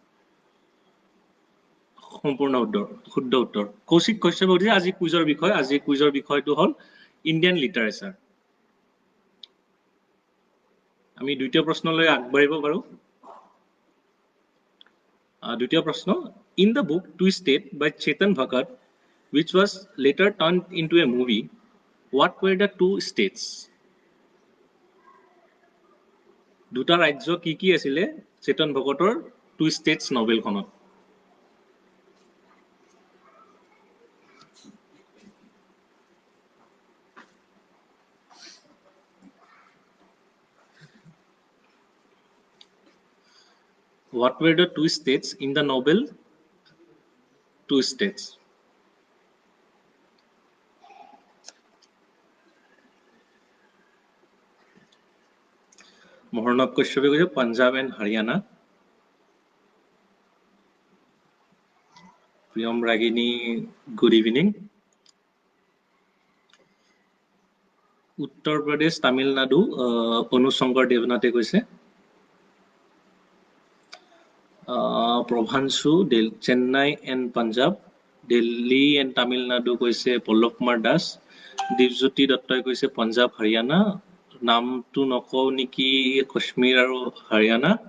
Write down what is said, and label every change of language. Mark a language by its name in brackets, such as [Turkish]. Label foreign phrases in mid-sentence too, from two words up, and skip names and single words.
[Assamese] সম্পূৰ্ণ শুদ্ধ উত্তৰ কৌশিক কাশ্যপ আজি কুইজৰ বিষয়টো হ'ল [English] Indian literature [Assamese] আমি দ্বিতীয় প্ৰশ্নলৈ আগবাঢ়িব পাৰো দ্বিতীয় প্ৰশ্ন [English] in the book Twisted by Chetan Bhagat which was later turned into a movie what were the two states [Assamese] দুটা ৰাজ্য কি আছিল চেতন ভগতৰ টু ষ্টেটছ নভেলখনত [English] What were the two states in the novel Two States? [Assamese] Moharnab Kashyap কৈছে Punjab and Haryana. [English] Priyam Ragini, good evening. Uttar Pradesh, Tamil Nadu, [Assamese] অনুজ শংকৰ দেৱনাথে কৈছে Prabhanshu, Chennai and Punjab, Delhi and Tamil Nadu কৈছে পল্লৱ কুমাৰ দাস দীপজ্যোতি দত্তই কৈছে পঞ্জাব হাৰিয়ানা নামটো নকও নেকি কাশ্মীৰ আৰু হাৰিয়ানা